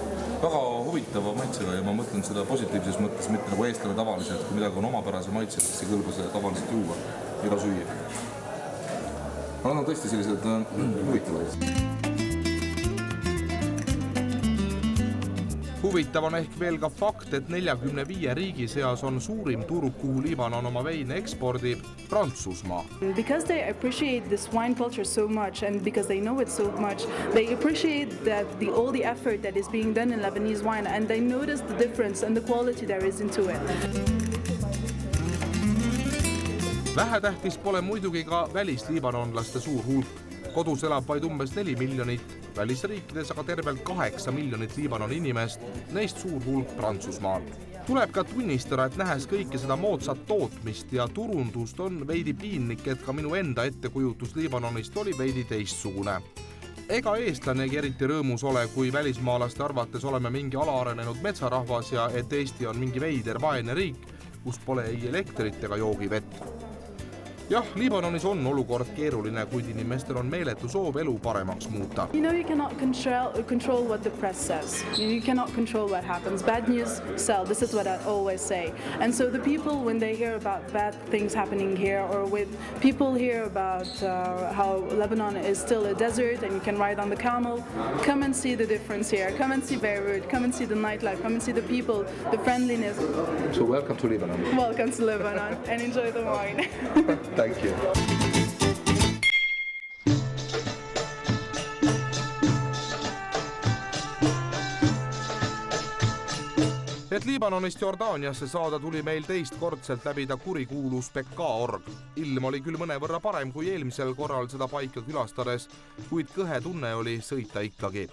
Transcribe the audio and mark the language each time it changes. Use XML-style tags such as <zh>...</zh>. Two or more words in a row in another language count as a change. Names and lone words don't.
<et>Väga huvitava maitsega ja ma mõtlen seda positiivses mõttes, mitte nagu eestlane tavaliselt, kui midagi on omapärase maitsega, siis ei kõlba seda tavaliselt juua ega süüa. Nad on tõesti sellised huvitavad. Huvitav on ehk veel ka fakt, et 45 riigi seas on suurim turg, kuhu Liibanon oma veine ekspordib, Prantsusmaa.</et> <en>Because they appreciate this wine culture so much and because they know it so much, they appreciate all the effort that is being done in Lebanese wine and they notice the difference and the quality there is into it.</en> <et>Vähetähtis pole muidugi ka välisliibanonlaste suur hulk. Kodus elab vaid umbes 4 miljonit, välisriikides aga tervelt 8 miljonit Liibanoni inimest, neist suur hulk Prantsusmaal. Tuleb ka tunnistada, et nähes kõike seda moodsat tootmist ja turundust on veidi piinlik, et ka minu enda ettekujutus Liibanonist oli veidi teistsugune. Ega eestlanegi eriti rõõmus ole, kui välismaalaste arvates oleme mingi alaarenenud metsarahvas ja et Eesti on mingi veider vaene riik, kus pole ei elektrit ega joogivett. Jah, Liibanonis on olukord keeruline, kuid inimestel on meeletu soov elu paremaks muuta.</et> <en>You know, you cannot control what the press says. You cannot control what happens. Bad news sell. This is what I always say. And so the people, when they hear about bad things happening here, or with people hear about how Lebanon is still a desert and you can ride on the camel, come and see the difference here. Come and see Beirut. Come and see the nightlife. Come and see the people, the friendliness. So welcome to Lebanon. Welcome to Lebanon and enjoy the wine. Thank you.</en> <et>Et Liibanonist Jordaaniasse saada tuli meil teistkordselt läbida kurikuulus PK-org. Ilm oli küll mõnevõrra parem kui eelmisel korral seda paika külastades, kuid kõhe tunne oli sõita ikkagi.</et>